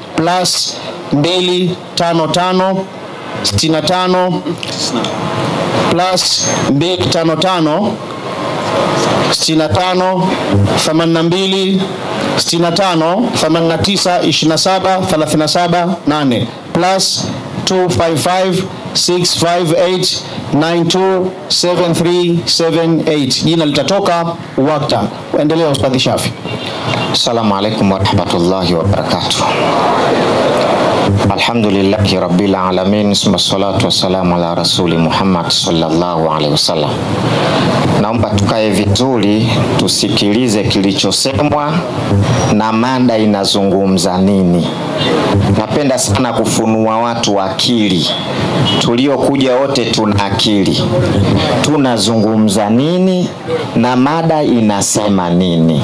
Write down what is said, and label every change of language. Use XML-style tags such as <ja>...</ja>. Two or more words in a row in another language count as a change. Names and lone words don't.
<sw>+255 65 +255 65 82 65 89 27 37 8 +255 658 927378. Jina litatoka wakati. Endelea Ustadhi Shafi.</sw> <ar>السلام عليكم ورحمة الله وبركاته. الحمد لله رب العالمين والصلاة والسلام على رسول محمد صلى الله عليه وسلم.</ar> <sw>Naomba tukae vizuri tusikilize kilichosemwa na mada inazungumza nini. Napenda sana kufunua watu akili. Tuliokuja wote tuna akili. Tunazungumza nini na mada inasema nini?</sw>